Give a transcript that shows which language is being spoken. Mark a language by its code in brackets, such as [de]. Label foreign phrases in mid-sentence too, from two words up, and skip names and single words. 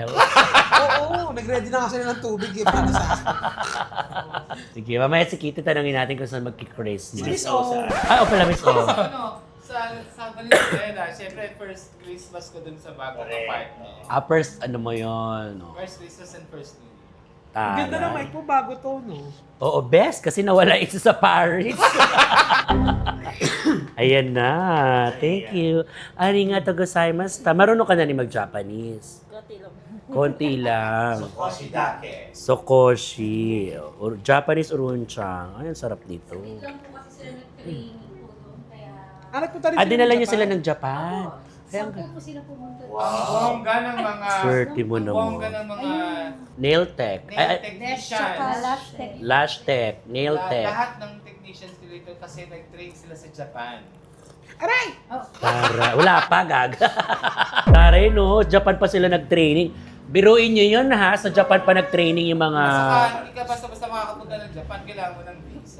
[tl] Oo, nag-ready na kasi ng tubig eh, para sa akin. Sige, mamaya si Kitty, tanongin natin kung saan magki-Christmas. Miss O. Ay, pala, Miss O. Sa Valenzuela, syempre [en] first Christmas [tl] ko dun sa bagong Correct. apartment. First, ano mo yun? No? [en] First Christmas and first New Year. [tl] Ang ganda ng mic mo, bago to, no? Oo, best. Kasi nawala isa sa Paris. Ayan na. [en] Thank you. [ja] ありがとうございます. [tl] Marunong ka na ni mag-Japanese. Konti lang. [ja] 少しだけ. [tl] Sokoshi. Japanese urunchan. Ay, ang sarap nito. Wait lang po kasi sila nag-training po doon. Kaya... Punta rin Dinala ng niyo Japan. sila ng Japan. Saan po sila pumunta? Bongga ng mga... Swerte mo Bongga naman. ng mga... [en] Nail tech. Nail technicians. Lash tech. Lash tech. Nail tech. [tl] Lahat ng technicians dito kasi nag-train sila sa Japan. Aray! Tara. Wala pa, gag. Taray, no? Japan pa sila nag-training. Biruin nyo yun, ha? Sa Japan pa nag-training yung mga... Saka hindi ka basta-basta makakapunta ng Japan, kailangan mo ng visa.